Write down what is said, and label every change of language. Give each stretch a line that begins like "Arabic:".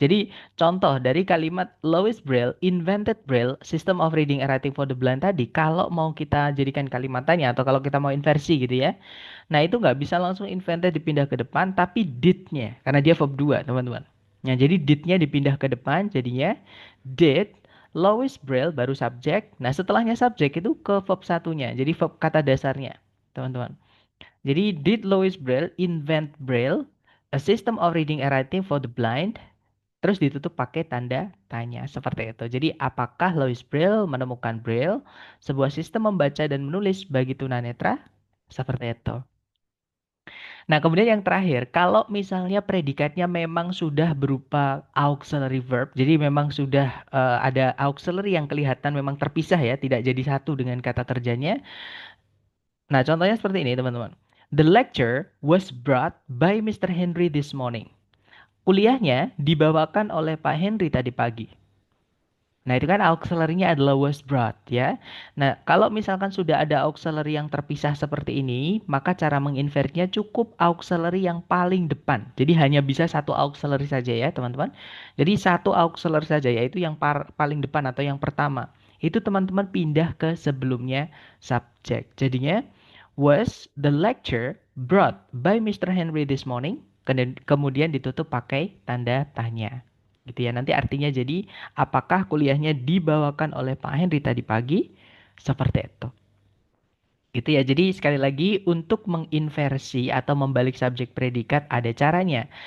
Indonesian: Jadi contoh dari kalimat
English: Louis Braille invented Braille system of reading and writing for the blind
Indonesian: tadi, kalau mau kita jadikan kalimatannya atau kalau kita mau inversi gitu ya. Nah itu nggak bisa langsung invented dipindah ke depan, tapi did-nya. Karena dia verb 2 teman-teman. Nah jadi did-nya dipindah ke depan, jadinya did Louis Braille baru subjek. Nah setelahnya subjek itu ke verb satunya. Jadi verb kata dasarnya teman-teman.
English: Jadi, did Louis Braille invent Braille, a system of reading and writing for the blind?
Indonesian: Terus ditutup pakai tanda tanya seperti itu. Jadi, apakah Louis Braille menemukan Braille, sebuah sistem membaca dan menulis bagi tunanetra? Seperti itu. Nah, kemudian yang terakhir, kalau misalnya predikatnya memang sudah berupa auxiliary verb, jadi memang sudah ada auxiliary yang kelihatan memang terpisah ya, tidak jadi satu dengan kata kerjanya. Nah, contohnya seperti ini, teman-teman.
English: The lecture was brought by Mr. Henry this morning.
Indonesian: Kuliahnya dibawakan oleh Pak Henry tadi pagi. Nah, itu kan auxiliary-nya adalah was brought ya. Nah, kalau misalkan sudah ada auxiliary yang terpisah seperti ini, maka cara menginvertnya cukup auxiliary yang paling depan. Jadi hanya bisa satu auxiliary saja ya, teman-teman. Jadi satu auxiliary saja yaitu yang paling depan atau yang pertama. Itu teman-teman pindah ke sebelumnya subjek.
English: Jadinya was the lecture brought by Mr. Henry this morning?
Indonesian: Kemudian ditutup pakai tanda tanya. Gitu ya. Nanti artinya jadi apakah kuliahnya dibawakan oleh Pak Henry tadi pagi? Seperti itu. Gitu ya. Jadi sekali lagi untuk menginversi atau membalik subjek predikat ada caranya.